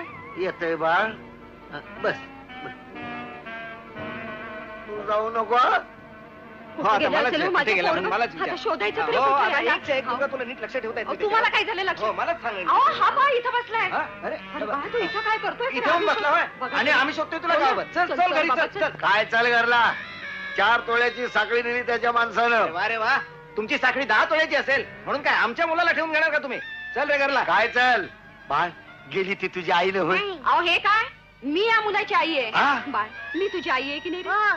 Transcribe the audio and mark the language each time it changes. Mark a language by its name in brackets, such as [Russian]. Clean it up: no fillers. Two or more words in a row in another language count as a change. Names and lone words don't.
[Marathi] येतोय बाळ. बस तू जाऊ नको हं? शोधायचं तरी हो, कुठे आता याला? एकच्या एक मुलगा तुला नीट लक्ष ठेवता येत नाही तुम्हाला त्याच्यावर. काय झालं लक्ष? हो, मलाच सांगायचं. अहो हा बाळ इथं बसलाय. हा? अरे अरे बाळ, तू इथं काय करतोय? इथे येऊन बसला होय? बघा. आणि आम्ही शोधतोय तुला चल, गावात. चल चल, चल चल, घरी बाबा, चल चल. चल. काय चाल घरला 4 तोळ्याची साखळी नेली त्याच्या माणसानं. अरे वा तुमची साखळी 10 तोळ्याची असेल म्हणून काय आमच्या मुलाला ठेवून घेणार का तुम्ही? चल रे घरला. काय चल बाळ गेली ती तुझी आईनं होय. अहो हे काय? मी या मुलाची आई हा? आहे. बाळ मी तुझी आई आहे की नाही रे?